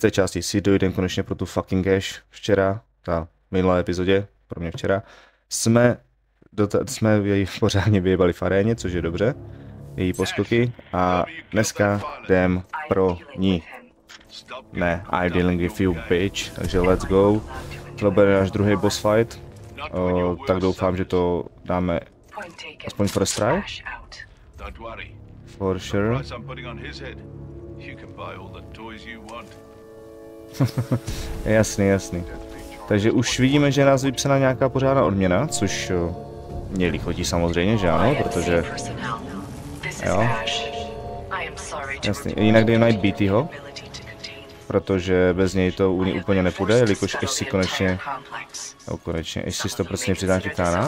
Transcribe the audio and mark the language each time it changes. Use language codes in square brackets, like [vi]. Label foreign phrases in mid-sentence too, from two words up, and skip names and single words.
[cs] části, si dojdem konečně pro tu [en] fucking cash. [cs] Včera, ta minulé epizodě, pro mě včera, jsme jej pořádně vyjebali v aréně, což je dobře. Její poskoky a dneska jdem pro ní. Ne, [en] I'm dealing with you, bitch, takže let's go. [cs] To bude náš druhý [en] boss fight, [cs] tak doufám, že to dáme aspoň [en] first try. For sure. [cs] Jasný. Takže už vidíme, že nás vypsaná nějaká pořádná odměna, což mě lichotí samozřejmě, že ano, protože... Jo. Jasný, jinak dej najít BTho, protože bez něj to úplně nepůjde, jelikož až si konečně, až si 100% přidám titána.